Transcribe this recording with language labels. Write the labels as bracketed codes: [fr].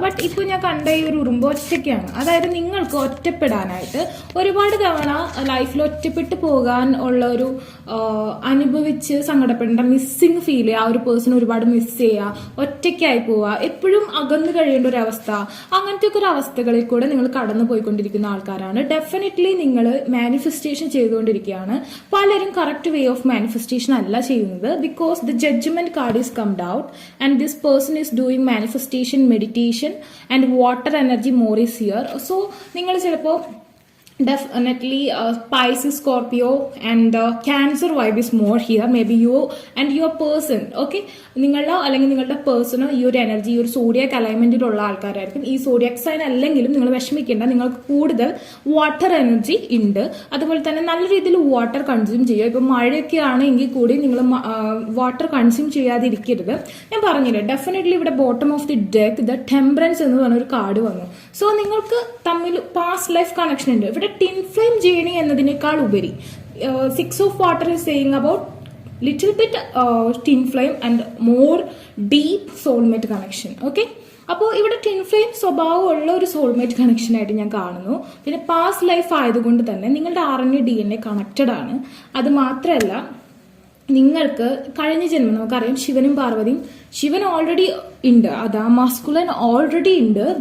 [ml] But ഇപ്പൊ ഞാൻ കണ്ട ഈ ഒരു ഉറുമ്പ് ഒറ്റയ്ക്കാണ്. അതായത് നിങ്ങൾക്ക് ഒറ്റപ്പെടാനായിട്ട് ഒരുപാട് തവണ ലൈഫിൽ ഒറ്റപ്പെട്ട് പോകാൻ ഉള്ള ഒരു അനുഭവിച്ച് സങ്കടപ്പെടേണ്ട, മിസ്സിങ് ഫീൽ ചെയ്യുക, ആ ഒരു പേഴ്സൺ ഒരുപാട് മിസ് ചെയ്യുക, ഒറ്റയ്ക്കായി പോവുക, എപ്പോഴും അകന്നു കഴിയേണ്ട ഒരു അവസ്ഥ, അങ്ങനത്തെ ഒക്കെ ഒരു അവസ്ഥകളിൽ കൂടെ നിങ്ങൾ കടന്നു പോയിക്കൊണ്ടിരിക്കുന്ന ആൾക്കാരാണ്. ഡെഫിനറ്റ്ലി നിങ്ങൾ മാനിഫെസ്റ്റേഷൻ ചെയ്തുകൊണ്ടിരിക്കുകയാണ്. പലരും കറക്റ്റ് വേ ഓഫ് മാനിഫെസ്റ്റേഷൻ അല്ല ചെയ്യുന്നത്. [en] Because the judgement card is comed out and this person is doing manifestation, meditation and water energy more is here. So [ml] നിങ്ങൾ ചിലപ്പോൾ [en] definitely Pisces, Scorpio and Cancer vibe is more here. Maybe you and your person, [ml] okay, നിങ്ങളുടെ അല്ലെങ്കിൽ നിങ്ങളുടെ പേഴ്സണോ ഈ ഒരു energy, ഈ ഒരു zodiac അലൈൻമെന്റിലുള്ള ആൾക്കാരായിരിക്കും. ഈ സോഡിയാക് സൈൻ അല്ലെങ്കിലും നിങ്ങൾ വിഷമിക്കേണ്ട, നിങ്ങൾക്ക് കൂടുതൽ വാട്ടർ എനർജി ഉണ്ട്. അതുപോലെ തന്നെ നല്ല രീതിയിൽ വാട്ടർ കൺസ്യൂം ചെയ്യുക. ഇപ്പം മഴയൊക്കെ ആണെങ്കിൽ കൂടി നിങ്ങൾ വാട്ടർ കൺസ്യൂം ചെയ്യാതിരിക്കരുത്. ഞാൻ പറഞ്ഞില്ലേ, ഡെഫിനറ്റ്ലി ഇവിടെ [en] bottom of the deck [ml] the temperance എന്ന് പറഞ്ഞ ഒരു കാർഡ് വന്നു. സോ നിങ്ങൾക്ക് തമ്മിൽ പാസ്റ്റ് ലൈഫ് കണക്ഷൻ ഉണ്ട്. ഇവിടെ ടിൻ ഫ്ലെയിം ജേണി എന്നതിനേക്കാൾ ഉപരി [en] 6 of water is saying about little bit twin flame and more deep soulmate connection. [ml] Okay, അപ്പോൾ ഇവിടെ ട്വിൻ ഫ്ലെയിം സ്വഭാവമുള്ള ഒരു സോൾമേറ്റ് കണക്ഷൻ ആയിട്ട് ഞാൻ കാണുന്നു. പിന്നെ പാസ്റ്റ് ലൈഫ് ആയതുകൊണ്ട് തന്നെ നിങ്ങളുടെ RNA DNA കണക്റ്റഡ് ആണ്. അത് മാത്രമല്ല, നിങ്ങൾക്ക് കഴിഞ്ഞ ജന്മം നമുക്കറിയാം ശിവനും പാർവതിയും, ശിവൻ ഓൾറെഡി ഉണ്ട്, അതാ മാസ്കുലൻ ഓൾറെഡി ഉണ്ട്.